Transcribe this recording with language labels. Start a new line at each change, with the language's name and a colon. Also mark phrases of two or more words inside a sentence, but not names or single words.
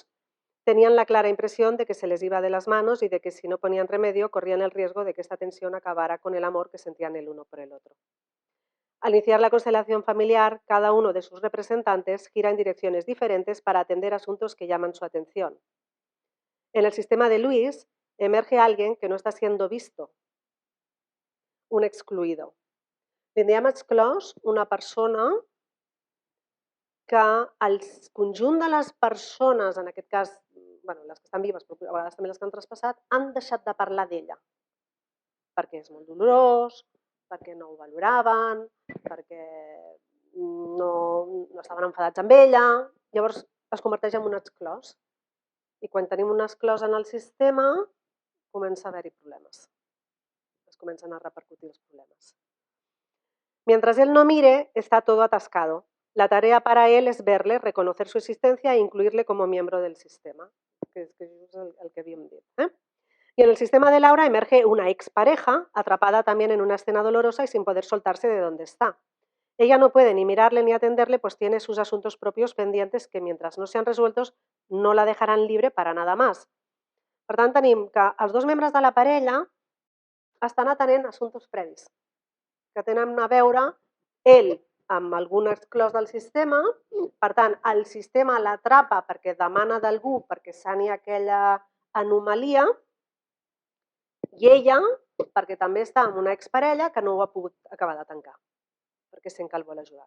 Spanish: Tenían la clara impresión de que se les iba de las manos y de que si no ponían remedio corrían el riesgo de que esta tensión acabara con el amor que sentían el uno por el otro. Al iniciar la constelación familiar, cada uno de sus representantes gira en direcciones diferentes para atender asuntos que llaman su atención. En el sistema de Luis emerge alguien que no está siendo visto, un excluido.
Catalan: Tindríem exclòs una persona que el conjunt de les persones, en aquest cas, les que estan vives, però a vegades també les que han traspassat, han deixat de parlar d'ella, perquè és molt dolorós, perquè no ho valoraven, perquè no estaven enfadats amb ella. Llavors es converteix en un exclòs. I quan tenim un exclòs en el sistema, comença a haver-hi problemes. Es comencen a repercutir els problemes.
Spanish: Mientras él no mire, está todo atascado. La tarea para él es verle, reconocer su existencia e incluirle como miembro del sistema, que es el que
Catalan: havíem dit.
Spanish: Y en el sistema de Laura emerge una expareja atrapada también en una escena dolorosa y sin poder soltarse de donde está. Ella no puede ni mirarle ni atenderle, pues tiene sus asuntos propios pendientes que mientras no sean resueltos no la dejarán libre para nada más.
Catalan: Per tant, tenim que els dos membres de la parella estan atenent assumptes previs, que tenen a veure ell amb algun exclòs del sistema, per tant, el sistema l'atrapa perquè demana d'algú perquè sani aquella anomalia, i ella perquè també està amb una exparella que no ho ha pogut acabar de tancar, perquè sent que el vol ajudar.